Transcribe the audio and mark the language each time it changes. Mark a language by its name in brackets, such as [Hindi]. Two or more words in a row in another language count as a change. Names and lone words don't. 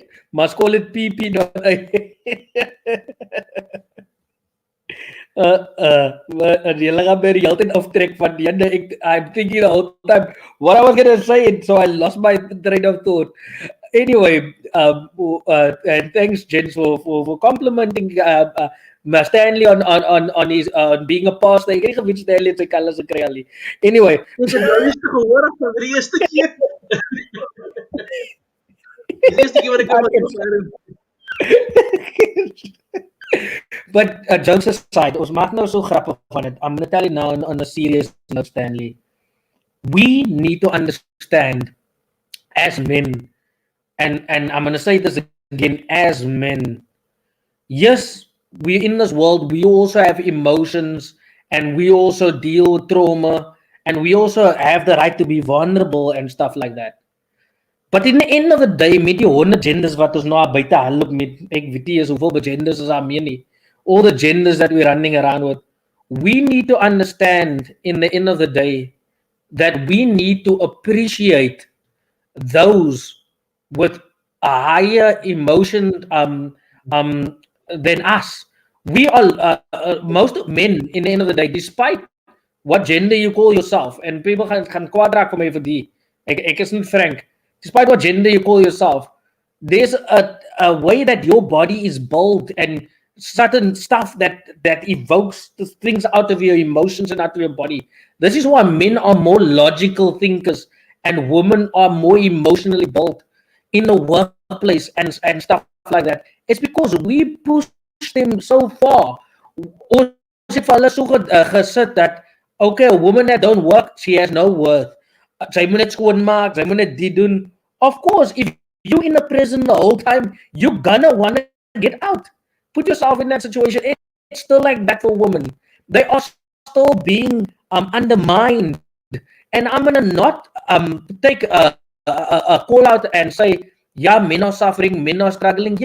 [English] Must call it PP. [Afrikaans] Not Julle gaan by die hele tyd aftrek van die ene. [English] I'm thinking the whole time what I was gonna say, so I lost my train of thought. Anyway, and thanks, Jens, for complimenting Stanley on his being a pastor. [Afrikaans] Ek het nie geweet Stanley het sy kalles gekry al nie. [English] Anyway, [Afrikaans] Ons het nou eens gehoor van die eerste keer. Die eerste keer wat ek [English] But jokes aside, [Afrikaans] ons maak nou so grappig van dit. [English] I'm gonna tell you now on a serious note, Stanley. We need to understand as men, and I'm gonna say this again, as men. Yes, we in this world, we also have emotions and we also deal with trauma and we also have the right to be vulnerable and stuff like that. But in the end of the day, [Afrikaans] met die 100 genders wat ons nou buite haloop met, ek weet nie eens hoeveel genders is daar meer nie. [English] All the genders that we're running around with, we need to understand in the end of the day that we need to appreciate those with a higher emotion than us. We are most men in the end of the day, despite what gender you call yourself, and people [Afrikaans] gaan kwaad raak vir my vir die. Ek is nie frank. [English] Despite what gender you call yourself, there's a way that your body is built and certain stuff that evokes the things out of your emotions and out of your body. This is why men are more logical thinkers and women are more emotionally built in the workplace and stuff like that. It's because we push them so far. [Afrikaans] Ons het vir hulle so gesit dat [English] okay, a woman that don't work, she has no worth. [Afrikaans] Sy moet net skoonmaak, sy moet net dit doen. [English] Of course, if you in the prison the whole time, you're gonna want to get out. Put yourself in that situation. It's still like that for women. They are still being undermined. And I'm gonna not take a call out and say, yeah, men are suffering, men are struggling.